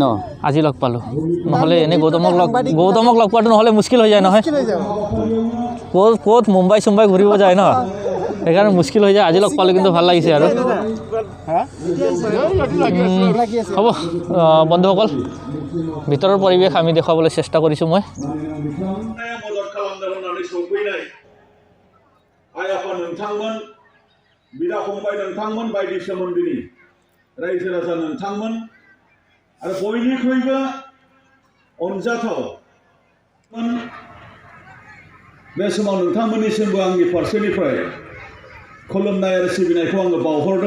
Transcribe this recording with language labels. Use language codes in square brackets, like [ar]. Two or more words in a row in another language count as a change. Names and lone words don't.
[as] আজি লগ পালোঁ, নহ'লে এনেই গৌতমক লগ পোৱাটো নহ'লে মুস্কিল হৈ যায় নহয়। ক'ত মুম্বাই ঘূৰিব যায় ন, সেইকাৰণে মুস্কিল হৈ যায়। আজি লগ পালোঁ, কিন্তু ভাল লাগিছে আৰু। হ'ব বন্ধুসকল, ভিতৰৰ পৰিৱেশ আমি দেখুৱাবলৈ চেষ্টা কৰিছোঁ মই। [brx] आइ आफा नोंथांमोन, बिदा फंबाय नोंथांमोन, बायदि सोमोन्दोनि रायजो राजा नोंथांमोन आरो बयनिख्रुइबो अनजाथाव बे समाव नोंथांमोननिसिमबो आंनि फारसेनिफ्राय खुलुमनाय आरो सिबिनायखौ आङो बावहरदों।